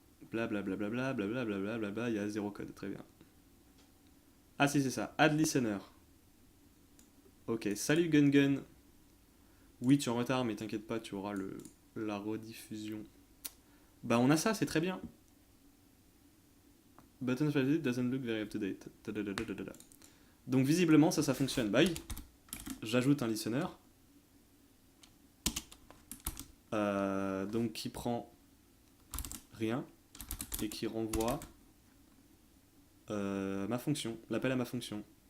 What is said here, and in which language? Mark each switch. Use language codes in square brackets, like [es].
[fr] Blablabla, blablabla, il y a zéro code, très bien. Ah si, c'est ça, add listener. Ok, salut Gun Gun. Oui, tu es en retard, mais t'inquiète pas, tu auras la rediffusion. Bah on a ça, c'est très bien. [en] Button valid doesn't look very up to date. [fr] Donc visiblement ça fonctionne. Bah oui, j'ajoute un listener. Donc qui prend rien et qui renvoie ma fonction, l'appel à ma fonction.